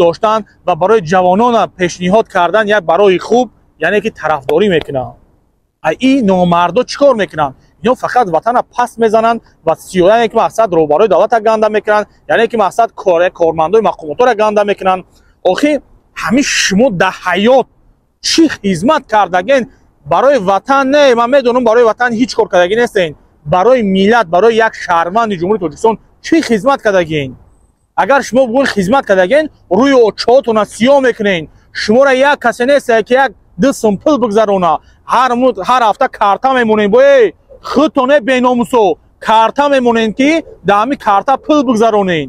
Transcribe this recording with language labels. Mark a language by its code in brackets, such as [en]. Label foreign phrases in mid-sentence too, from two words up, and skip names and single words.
[tg] داشتن و برای جوانان پیشنهاد کردن یک برای خوب یعنی که طرفداری میکنن این نامردا چیکار میکنن اینا فقط وطن پس میزنن و سیاستن یک مقصد رو برای دولت گنده میکنن یعنی که مقصد کارمندای مقامات را گنده میکنن آخه همین شما در حیات چی خدمت کردگین барои ватан не, ман медонам барои ватан ҳеҷ кор кардагӣ нестен. барои миллат, барои як шаҳрванди ҷумҳурии Тоҷикистон чӣ хизмат кардагин? агар шумо бугӯн хизмат кардагин, рӯи очоатона сиёҳ мекунен. шуморо як касе нест ки як 2 сум пул бигзарона. ҳар ҳафта карта мемонен. бое худтоне беномусо карта мемонен ки дар ҳами карта пул бигзаронен.